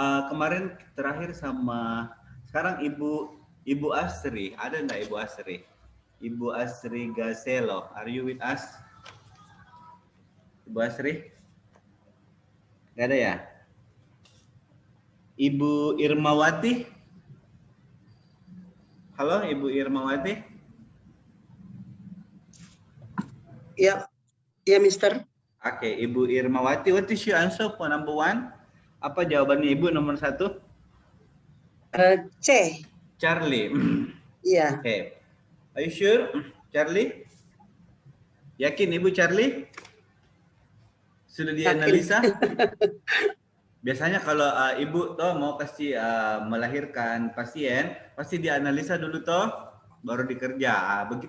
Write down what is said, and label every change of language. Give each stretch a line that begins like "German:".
Indonesian: Kemarin terakhir sama sekarang Ibu Asri, ada enggak Ibu Asri?
English: Ibu Asri Gaselo, are you with us?
Indonesian: Ibu Asri? Enggak ada ya? Ibu Irmawati? Halo, Ibu Irmawati? Ya, ya, Mister.
English: Oke, Ibu Irmawati, what is your answer for number 1?
Indonesian: Apa jawabannya Ibu nomor 1?
English: C. Charlie.
Indonesian: Iya. Oke.
English: Are you sure, Charlie?
Indonesian: Yakin Ibu Charlie? Sudah dianalisa? Biasanya kalau Ibu toh mau kasih melahirkan pasien, pasti dianalisa dulu toh, baru dikerja.